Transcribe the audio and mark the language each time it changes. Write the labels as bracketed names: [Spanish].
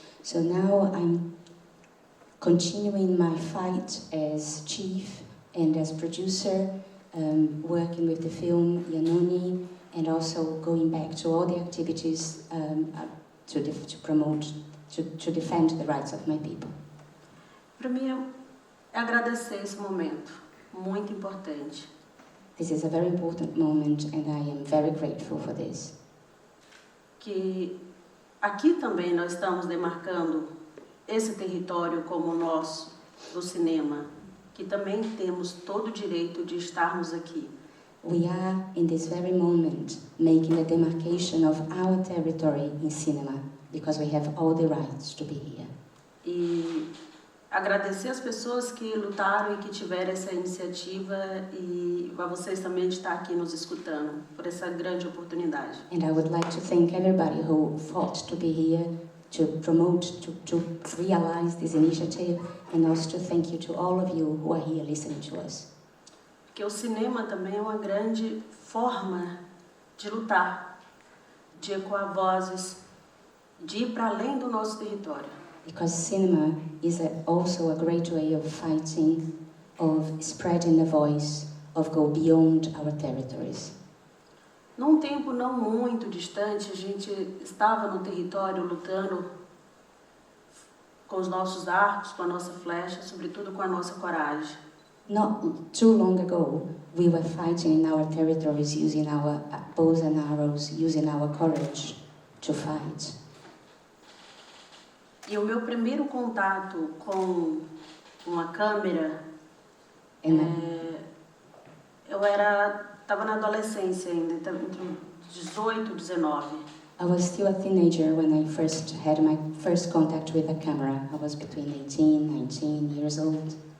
[English] So now I'm continuing my fight as chief and as producer, working with the film Yanoni, and also going back to all the activities to promote, to defend the rights of my people. [Portuguese] Para mim é agradecer esse momento, muito importante. [English] This is a very important moment and I am very grateful for this. [Portuguese] Que aqui também nós estamos demarcando esse território como nosso, do cinema, que também temos todo o direito de estarmos aqui. [English] We are, in this very moment, making the demarcation of our territory in cinema, because we have all the rights to be here. [Portuguese] E agradecer as pessoas que lutaram e que tiveram essa iniciativa e a vocês também de estar aqui nos escutando, por essa grande oportunidade. [English] And I would like to thank everybody who fought to be here, to promote, to realize this initiative, and also to thank you to all of you who are here listening to us. [Portuguese] Porque o cinema também é uma grande forma de lutar, de ecoar vozes, de ir para além do nosso território. [English] Because cinema is also a great way of fighting, of spreading the voice, of go beyond our territories. [Portuguese] Num tempo não muito distante, a gente estava no território lutando com os nossos arcos, com a nossa flecha, sobretudo com a nossa coragem. [English] Not too long ago, we were fighting in our territories using our bows and arrows, using our courage to fight. [Portuguese] E o meu primeiro contato com uma câmera, [English] And [Portuguese] eu estava na adolescência ainda, entre 18 e 19. [English] I was still a teenager when I first had my first contact with a camera. I was between 18, 19 years old.